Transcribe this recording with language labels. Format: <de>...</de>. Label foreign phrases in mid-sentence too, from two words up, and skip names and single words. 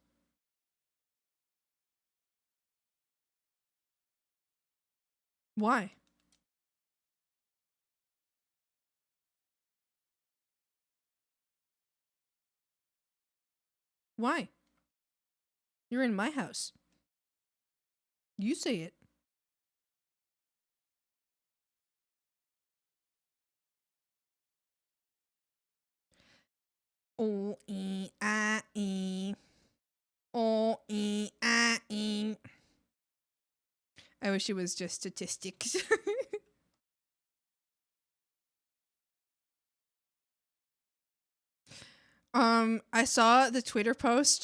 <en>Why? Why? You're in my house. You say it. O E I E. O E I E. I wish it was just statistics. I saw the Twitter post.</en>